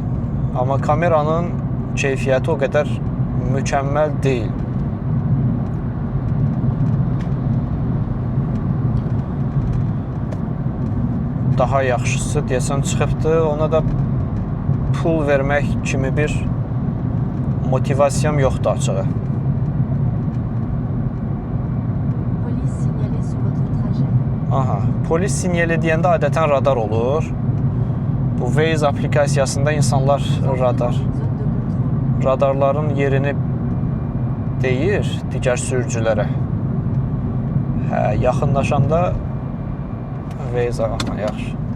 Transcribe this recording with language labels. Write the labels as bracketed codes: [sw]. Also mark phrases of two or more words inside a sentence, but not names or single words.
[az] Amma kameranın keyfiyyəti o qədər mükəmməl deyil. Daha yaxşısı deyəsən çıxıbdır. Ona da pul vermək kimi bir motivasiyam yoxdur açığı. [fr] Police signalée sur votre trajet. [az] Aha, polis sinyali deyəndə adətən radar olur. Bu Waze aplikasiyasında insanlar radarların yerini deyir digər sürücülərə. Hə, yaxınlaşanda Waze, aha, yaxşı.